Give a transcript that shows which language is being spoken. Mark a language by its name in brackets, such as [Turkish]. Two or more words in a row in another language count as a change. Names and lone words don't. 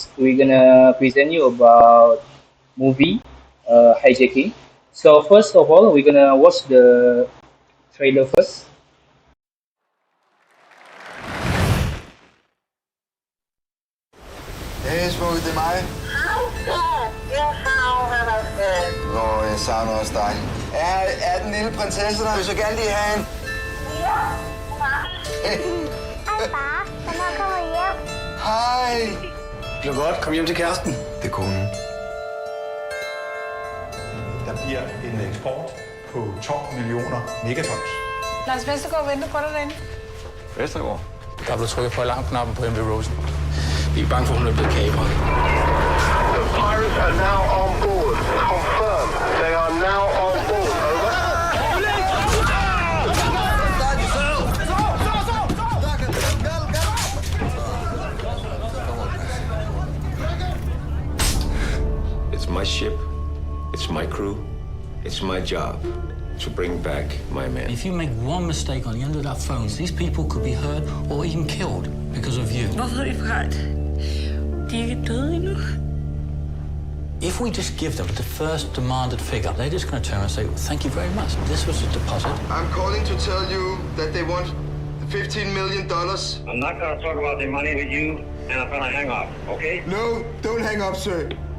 [English] We're gonna present you about movie Hijacking. First of all, we're gonna watch the trailer first. [Danish] Hey, Smokey, det er mig. Nå, jeg savner også dig. Er den lille prinsesse der? Vil så gerne lige have en... Hej far, hvornår kommer I hjem? Hej. Det er godt. Kom hjem til kæresten. Det er konen. Der bliver en eksport på 12 millioner megatons. Lars Vestergaard venter på dig derinde. Vestergaard. Der er blevet trykket på alarmknappen på MV Rosen. Vi er bange for, at hun er blevet kapret. [English] The pirates are now on board. Confirm. They are now on board. Over. It's my ship. It's my crew. It's my job to bring back my men. If you make one mistake on the end of that phone, these people could be hurt or even killed because of you. [Danish] Hvorfor er de forret? De er ikke døde endnu. [English] If we just give them the first demanded figure, they're just going to turn and say, thank you very much. This was a deposit. I'm calling to tell you that they want $15 million. I'm not going to talk about the money with you, and I'm going to hang up, okay? No, don't hang up, sir.